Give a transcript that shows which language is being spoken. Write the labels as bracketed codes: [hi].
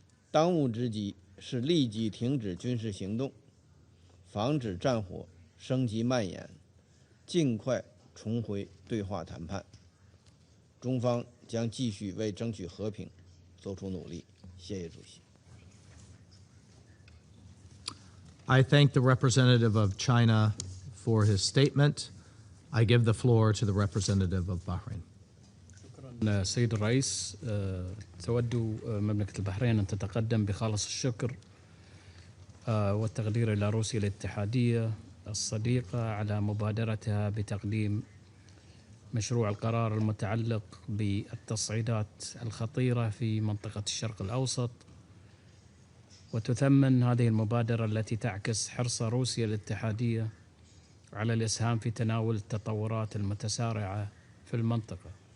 [zh] 当务之急是立即停止军事行动，防止战火升级蔓延，尽快重回对话谈判。中方将继续为争取和平做出努力。谢谢主席。 [en] I thank the representative of China for his statement. I give the floor to the representative of Bahrain. [ar] شكرا سيد الرئيس. تود مملكة البحرين أن تتقدم بخالص الشكر والتقدير إلى روسيا الاتحادية الصديقة على مبادرتها بتقديم مشروع القرار المتعلق بالتصعيدات الخطيرة في منطقة الشرق الأوسط، وتثمن هذه المبادرة التي تعكس حرص روسيا الاتحادية على الإسهام في تناول التطورات المتسارعة في المنطقة.